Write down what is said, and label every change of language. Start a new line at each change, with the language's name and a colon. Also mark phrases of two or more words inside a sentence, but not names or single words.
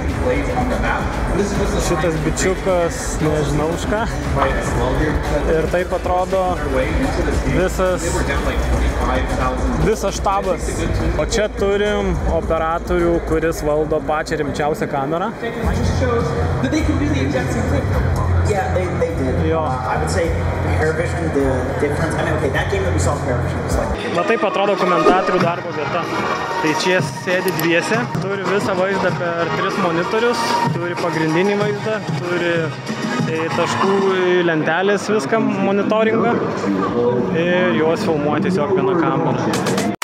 Lithuanian: Šitas bičiukas, nežinau už ką. Ir taip atrodo visas štabas. O čia turim operatorių, kuris valdo pačią rimčiausią kamerą.
English: Yeah, they did.
Lithuanian: Jo.
English: I would say Paravision, the difference. I mean, okay, that game that we saw Paravision was like.
Lithuanian: Na taip atrodo komentatorių darbo vieta. Tai čia sėdi dviese, turi visą vaizdą per 3 monitorius, turi pagrindinį vaizdą, turi taškų lentelės viską monitoringą ir juos filmuoja tiesiog viena kamera.